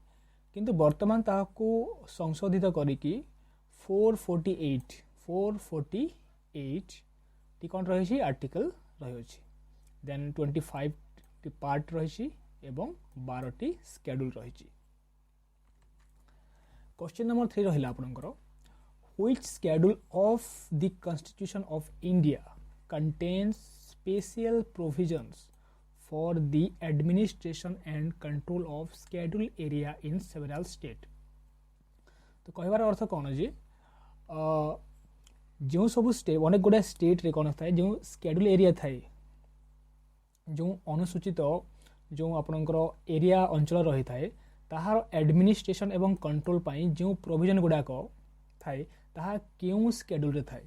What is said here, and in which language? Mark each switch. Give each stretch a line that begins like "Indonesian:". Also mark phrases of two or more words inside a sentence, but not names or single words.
Odia: କିନ୍ତୁ ବର୍ତ୍ତମାନ ତାହାକୁ ସଂଶୋଧିତ କରିକି 448 ଟି କଣ ରହିଛି ଆର୍ଟିକଲ ରହିଅଛି। ଦେନ 25 ଟି ପାର୍ଟ ରହିଛି ଏବଂ 12 ଟି ସେଡ୍ୟୁଲ ରହିଛି।
English: question number 3
Odia: ରହିଲା ଆପଣଙ୍କର
English: which schedule of the Constitution of India contains special provisions for the administration and control of scheduled area in several states।
Odia: ତ କହିବାର ଅର୍ଥ କଣ ଯେ ଯୋ ସବୁ ଷ୍ଟେଟ ଅନେକ ଗୁଡ଼ା ଷ୍ଟେଟ ରେ କଣ ଥାଏ ଯୋ
English: schedule area
Odia: ଥାଏ ଯୋ ଅନୁସୂଚିତ ଯୋ ଆପଣଙ୍କର ଏରିଆ ଅଞ୍ଚଳ ରହିଥାଏ ତାହାର ଏଡମିନିଷ୍ଟ୍ରେସନ ଏବଂ କଣ୍ଟ୍ରୋଲ ପାଇଁ ଯୋ ପ୍ରୋଭିଜନ ଗୁଡ଼ାକୁ ଥାଏ ତାହା କେଉଁ ସ୍କେଡ୍ୟୁଲ ରେ ଥାଏ।